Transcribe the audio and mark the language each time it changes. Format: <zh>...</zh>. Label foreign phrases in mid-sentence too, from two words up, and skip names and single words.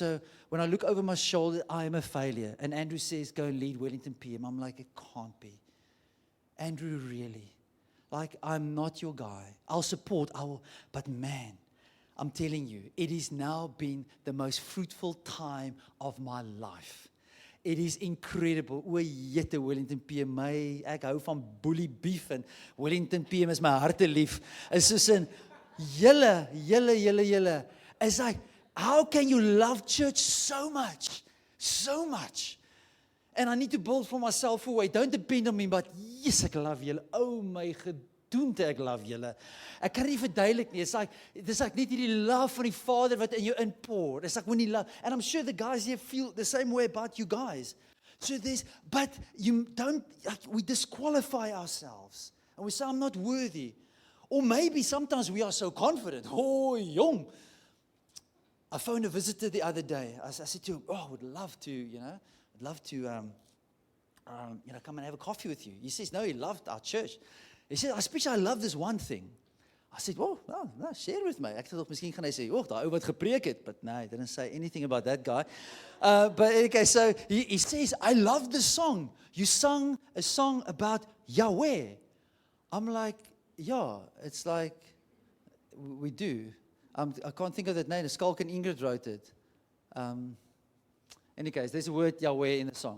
<en>So when I look over my shoulder, I am a failure. And Andrew says, go and lead Wellington PM. I'm like, it can't be. Andrew, really? Like, I'm not your guy. I'll support, but man, I'm telling you, it has now been the most fruitful time of my life. It is incredible.</en> <af>O, jette, Wellington PM, ek hou van bully beef, en Wellington PM is my harte lief. It's soos in, julle.</af> <en>It's like, how can you love church so much? So much. And I need to build for myself away. Don't depend on me, but yes,</en> <af>ek love julle.</af> <en>Oh my</en> <af>gedoente, ek love julle. Ek kan nie verduidelik nie.</af> <en>It's like</en> <af>net hierdie love van die Vader wat in jou inpour.</af> <en>It's like when he love. And I'm sure the guys here feel the same way about you guys. So but you don't, we disqualify ourselves. And we say, I'm not worthy. Or maybe sometimes we are so confident. Oh, young. I phoned a visitor the other day. I said to him, I would love to, I'd love to, come and have a coffee with you. He says, no, he loved our church. He said, especially I love this one thing. I I said, oh, no, share with me.</en> <af>Ek het tog miskien gaan hy sê, "Oh, daai ou wat gepreek het,"</af> <en>but no, he didn't say anything about that guy. But okay, so he says, "I love the song. You sung a song about Yahweh." I'm like, yeah, it's like we do. I can't think of that name. Skalk and Ingrid wrote it. In any case, there's a word Yahweh in the song.</en>